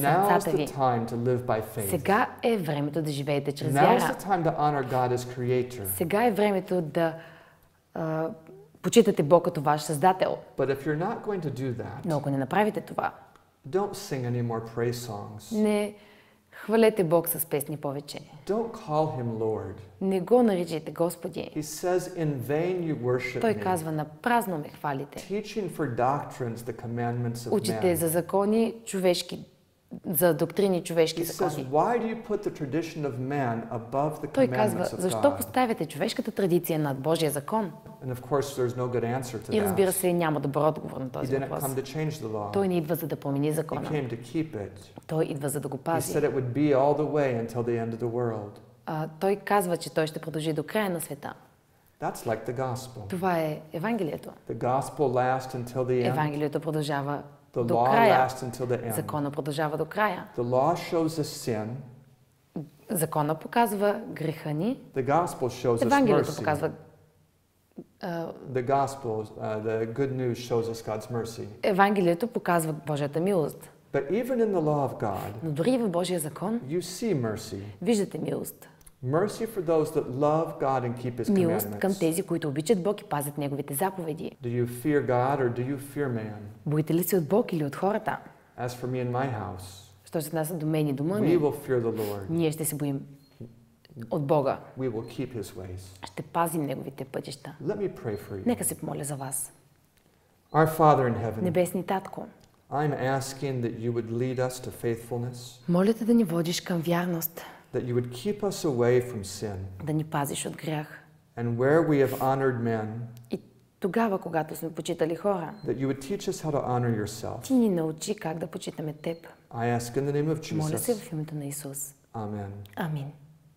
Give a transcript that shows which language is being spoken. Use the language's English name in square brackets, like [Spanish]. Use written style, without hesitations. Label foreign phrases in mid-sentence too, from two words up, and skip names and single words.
[English] Now's [Bulgarian] сърцата [English] the [Bulgarian] ви. [English] time to live by faith. [Bulgarian] Сега е времето да живеете чрез [English] Now's [Bulgarian] вяра. [English] the time to honor God as Creator. [Bulgarian] Сега е времето да почитате Бог като ваш създател. [English] But if you're not going to do [Bulgarian] Но [English] that, [Bulgarian] ако не направите това, [English] don't sing any more praise songs. [Bulgarian] не хвалете Бог с песни повече. [English] Don't call Him Lord. [Bulgarian] Не го наричайте Господи. [English] He says, in vain you worship [Bulgarian] Той [English] me, [Bulgarian] казва, на празно ме хвалите. [English] teaching for doctrines the commandments of [Bulgarian] Учите [English] men. [Bulgarian] за закони човешки, за доктрини човешки [English] He says, [Bulgarian] закони. [English] why do you put the tradition of man above the [Bulgarian] Той казва, [English] commandments of [Bulgarian] защо [English] God? [Bulgarian] поставяте човешката традиция над Божия закон? [English] And of course, there's no good answer to [Bulgarian] И разбира [English] that. [Bulgarian] се, няма добър отговор на [English] He [Bulgarian] този [English] didn't [Bulgarian] въпрос. [English] come to change the law. [Bulgarian] Той не идва за да промени [English] He [Bulgarian] закона. [English] came to keep it. [Bulgarian] Той идва за да го [English] He [Bulgarian] пази. [English] said it would be all the way until the end of the world. [Bulgarian] Той казва, че той ще продължи до края на света. [English] That's like the gospel. [Bulgarian] Това е Евангелието. [English] The gospel lasts until the end. [Bulgarian] Евангелието продължава [English] The [Bulgarian] до [English] law [Bulgarian] края. [English] lasts until the end. [Bulgarian] Закона продължава до края. [English] The law shows us sin. [Bulgarian] Закона показва греха ни. [English] The gospel shows us [Bulgarian] Евангелието [English] mercy. [Bulgarian] показва [English] The gospel, the good news shows us God's mercy. [Bulgarian] Евангелието показва Божията милост. [English] But even in the law of God, [Bulgarian] Но дори и в Божия закон [English] you see mercy. [Bulgarian] виждате милост. [English] Mercy for those that love God and keep His [Bulgarian] Милост към [English] commandments. [Bulgarian] тези, които обичат Бог и пазят Неговите заповеди. [English] Do you fear God or do you fear man? [Bulgarian] Боите ли се от Бог или от хората? [English] As for me and my house, [Bulgarian] Що се отнася до мен и дома [English] we [Bulgarian] ми, [English] will fear the Lord. [Bulgarian] ние ще се боим от Бога. [English] We will keep His ways. [Bulgarian] Ще пазим Неговите пътища. [English] Let me pray for you. [Bulgarian] Нека се помоля за вас. [English] Our Father in heaven, [Bulgarian] Небесни Татко, [English] I'm asking that you would lead us to faithfulness, [Bulgarian] моля те да ни водиш към вярност, [English] that you would keep us away from sin, [Bulgarian] да ни пазиш от грях. [English] and where we have honored men, [Bulgarian] И тогава, когато сме почитали хора, [English] that you would teach us how to honor yourself. [Bulgarian] ти ни научи как да почитаме Теб. [English] I ask in the name of [Bulgarian] Моля се [English] Jesus. [Bulgarian] в името на Исус. [English] Amen. [Bulgarian] Амин.